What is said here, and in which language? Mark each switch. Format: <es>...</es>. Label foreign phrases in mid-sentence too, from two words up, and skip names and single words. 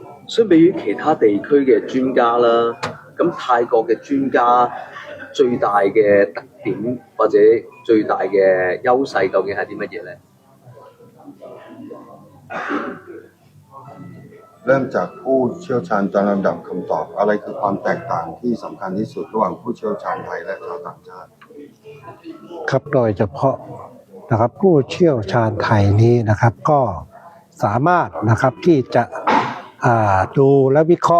<yue>相比於其他地區嘅專家啦，咁泰國嘅專家最大嘅特點或者最大嘅優勢究竟係啲乜嘢咧？</yue> <th>เริ่มจากผู้เชี่ยวชาญจะลำดับคำตอบอะไรคือความแตกต่างที่สำคัญที่สุดระหว่างผู้เชี่ยวชาญไทยและชาวต่างชาติ ครับโดยเฉพาะนะครับผู้เชี่ยวชาญไทยนี้นะครับก็สามารถนะครับที่จะดูและวิเคราะห์</th>